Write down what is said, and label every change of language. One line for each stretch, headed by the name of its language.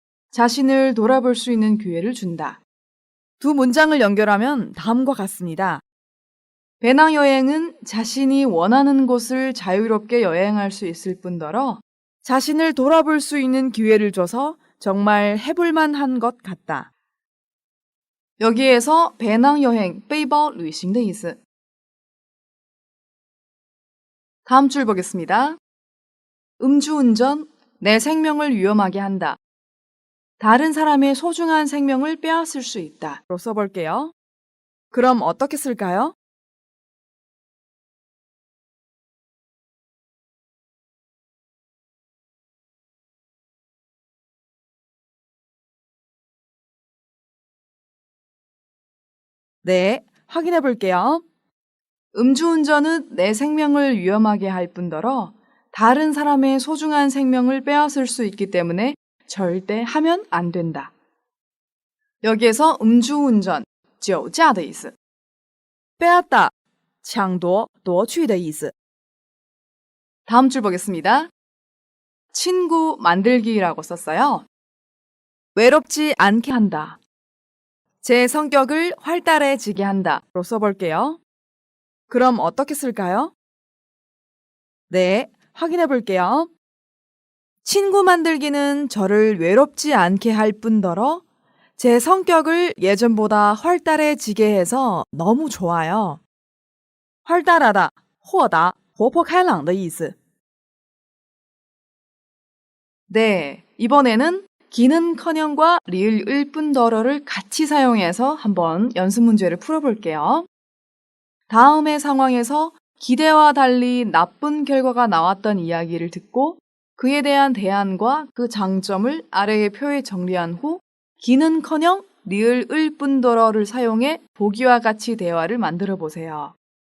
Korean: 자신을 돌아볼 수 있는 기회를 준다. 두 문장을 연결하면 다음과 같습니다. 배낭여행은 자신이 원하는 곳을 자유롭게 여행할 수 있을 뿐더러 자신을 돌아볼 수 있는 기회를 줘서 정말 해볼만한 것 같다. 여기에서 배낭여행,
Chinese: 背包旅行的意思.
Korean: 다음 줄 보겠습니다. 음주운전, 내 생명을 위험하게 한다. 다른 사람의 소중한 생명을 빼앗을 수 있다. 로 써볼게요. 그럼 어떻게 쓸까요? 네, 확인해 볼게요. 음주운전은 내 생명을 위험하게 할 뿐더러 다른 사람의 소중한 생명을 빼앗을 수 있기 때문에 절대 하면 안 된다. 여기에서 음주운전,
Chinese: 酒驾的意思.
Korean: 빼앗다,
Chinese: 抢夺,夺去的意思.
Korean: 다음 줄 보겠습니다. 친구 만들기라고 썼어요. 외롭지 않게 한다. 제 성격을 활달해지게 한다로 써볼게요. 그럼 어떻게 쓸까요? 네, 확인해 볼게요. 친구 만들기는 저를 외롭지 않게 할 뿐더러 제 성격을 예전보다 활달해지게 해서 너무 좋아요. 활달하다,
Chinese: 豁达,活泼开朗的意思.
Korean: 네, 이번에는 기는커녕과 리을을 뿐더러를 같이 사용해서 한번 연습 문제를 풀어볼게요. 다음의 상황에서 기대와 달리 나쁜 결과가 나왔던 이야기를 듣고 그에 대한 대안과 그 장점을 아래의 표에 정리한 후 기는커녕 리을 을뿐더러를 사용해 보기와 같이 대화를 만들어 보세요.